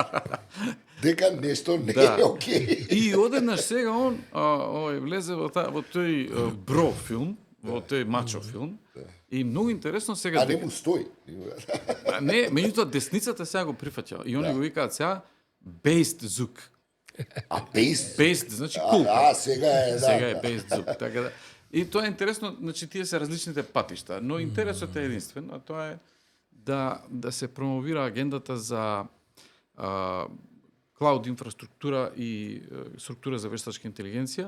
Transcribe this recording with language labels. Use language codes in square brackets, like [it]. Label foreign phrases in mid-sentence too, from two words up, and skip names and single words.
[mk] Дека нешто не е окей. И одеднаш сега он влезе во тој бро филм, во тој мачо филм. И многу интересно сега... не му стои. Не, меѓутоа десницата сега го прифаќа. И они го викаат сега based Zuck. Based? Based, значи cool. Сега е, да. Сега е based Zuck. Така да, И тоа е интересно, значи тие се различните патишта, но интересот е единствен, а тоа е да се промовира агендата за клауд инфраструктура и структура за вештачка интелигенција.